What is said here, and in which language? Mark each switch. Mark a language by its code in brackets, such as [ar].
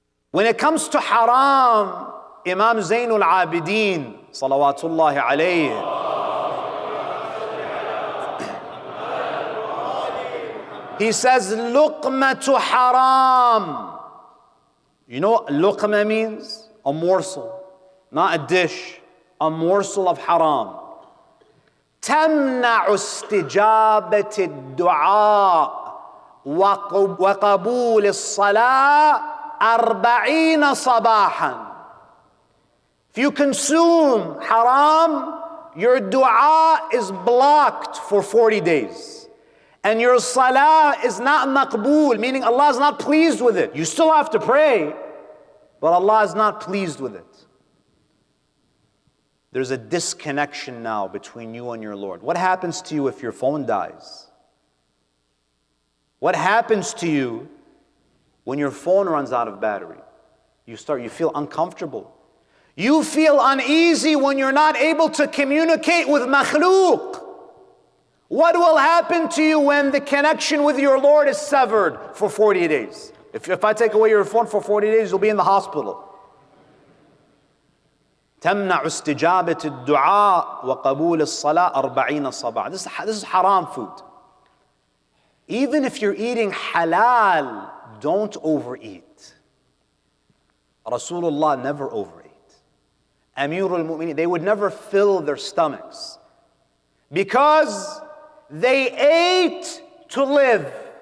[en] When it comes to haram, Imam Zainul Abidin, salawatullahi alayhi, he says, luqmatu haram. You know what luqma means? A morsel, not a dish, a morsel of haram. [ar] تمنع استجابة الدعاء وقبول الصلاة 40 صباحا. [en] If you consume haram, your dua is blocked for 40 days. And your salah is not maqbool, meaning Allah is not pleased with it. You still have to pray, but Allah is not pleased with it. There's a disconnection now between you and your Lord. What happens to you if your phone dies? What happens to you when your phone runs out of battery? You feel uncomfortable. You feel uneasy when you're not able to communicate with makhlooq. What will happen to you when the connection with your Lord is severed for 40 days? If I take away your phone for 40 days, you'll be in the hospital. [ar] تمنع استجابة الدعاء وقبول الصلاة 40 صباح. [en] This is haram food. Even if you're eating halal, don't overeat. Rasulullah never overate. Amirul Mu'mineen, they would never fill their stomachs because they ate to live.